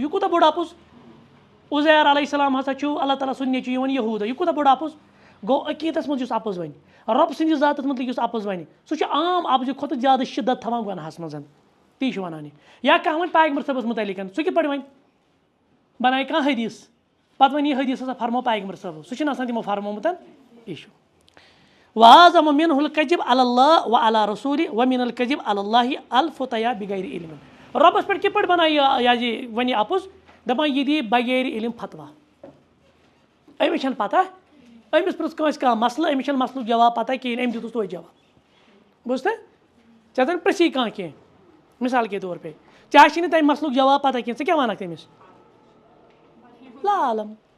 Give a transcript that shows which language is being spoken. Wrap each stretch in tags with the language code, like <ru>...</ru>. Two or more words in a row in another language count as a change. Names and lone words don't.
<ks>یہِ کوٗتاہ بوٚڑ اپُز عزیر علیہ السلام ہسا چھُ اللہ تعالیٰ سُنٛد نیٚچوٗ یِوان یہوٗدا یہِ کوٗتاہ بوٚڑ اپُز گوٚو عقیٖدس منٛز یُس اپُز وَنہِ رۄب سٕنٛدِس ذاتس متعلق یُس اپُز وَنہِ سُہ چھُ عام اپزِ کھۄتہٕ زیادٕ شِدت تھاوان گۄناہس منٛز تی چھُ وَنان یہِ یا کانٛہہ وَنہِ پیغمبر صٲبس متعلق سُہ کِتھ پٲٹھۍ وَنہِ بنایہِ کانٛہہ حدیٖث پتہٕ وَنہِ یہِ حدیٖث ہسا فرمو پیغمبر صٲبو سُہ چھُنہٕ آسان تِمو فرمومُت یہِ چھُ</ks> <ar>وَاعظم منہ الکذب علی اللہ وعلی رسولہ ومن الکذب علی اللہ الفتیا بغیر علم</ar> <ks>رۄبس پٮ۪ٹھ کِتھ پٲٹھۍ بنایہِ یہِ وَنہِ اپُز دپان یہِ دِیہِ بغیر علم فتوا أمِس چھنہٕ پتہ أمِس پرٛژھ کٲنٛسہِ کانٛہہ مسلہٕ أمِس چھنہٕ مسلُک جواب پتہ کِہیٖنۍ أمۍ دیُتُس توتہِ جواب بوٗزتھٕ ژےٚ زن پرٛژھی کانٛہہ کینٛہہ</ks> <ur>مثال کے طور پے</ur> <ks>ژےٚ آسی نہٕ تمہِ مسلُک جواب پتہ کینٛہہ ژٕ کیٛاہ وَنکھ تٔمِس لا عالم</ks>